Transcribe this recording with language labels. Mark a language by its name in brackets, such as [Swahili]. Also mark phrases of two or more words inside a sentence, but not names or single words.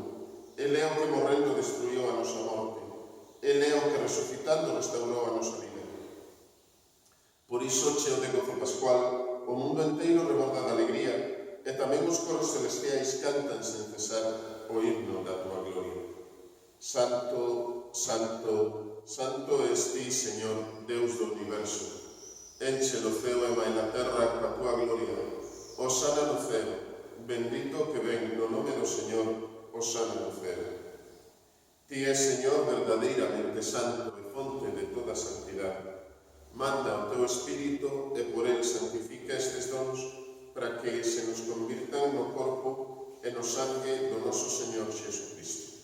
[Galician] Ele é o que morrendo destruiu a nosa morte. Ele é o que resucitando restaurou a nosa vida. Por iso, cheo de gozo pascual, o mundo inteiro reborda de alegría e tamén os coros celestiais cantan sen cesar o himno da tua gloria. Santo, santo, santo es ti, Señor, Deus do universo. Enche o ceo e mai na terra coa tua gloria. Hosana no ceo, bendito que ven no nome do Señor, hosana no ceo. Ti és, Señor, verdadeiramente santo e fonte de toda santidade. Manda o teu Espírito e por el santifica estes dons para que se nos convirtan no corpo e no sangue do noso Señor Xesucristo.